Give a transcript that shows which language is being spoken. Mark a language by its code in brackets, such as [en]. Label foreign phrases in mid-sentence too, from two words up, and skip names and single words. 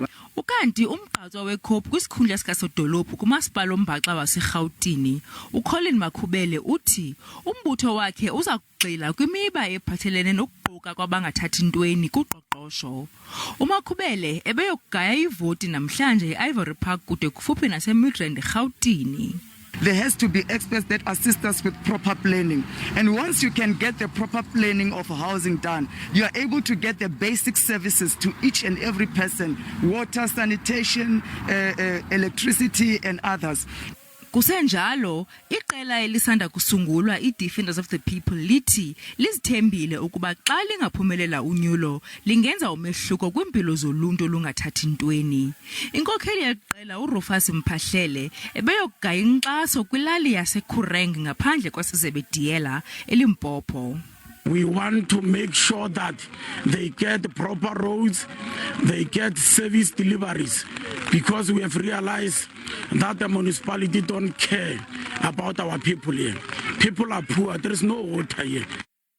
[xh] Ukanti umgqatswa weCOPE kwisikhundla sikasodolophu kumasipala oMbaxa waseGauteng, uColin Makhubele uthi umbutho wakhe uza kugxila kwimiba ephathelene nokuquka kwabangathathi ntweni kuqoqosho. uMakhubele ebeyokugaya ivoti namhlanje eIvory Park kude kufuphi naseMidrand eGauteng. [en] There has to be experts that assist us with proper planning. And once you can get the proper planning of housing done, you are able to get the basic services to each and every person, water, sanitation, electricity and others. [xh] Kusenjalo, iqela elisanda kusungulwa iDefenders of the People lithi lizithembile ukuba xa lingaphumelela unyulo lingenza umehluko kwimpilo zoluntu olungathathi ntweni. Inkokheli yeqela uRufus Mphahlele ebeyokugaya inkxaso kwilali yaseKureng ngaphandle kwaseZebediela eLimpopo. [en] We want to make sure that they get proper roads, they get service deliveries, because we have realized that the municipality don't care about our people here. People are poor, there is no water here.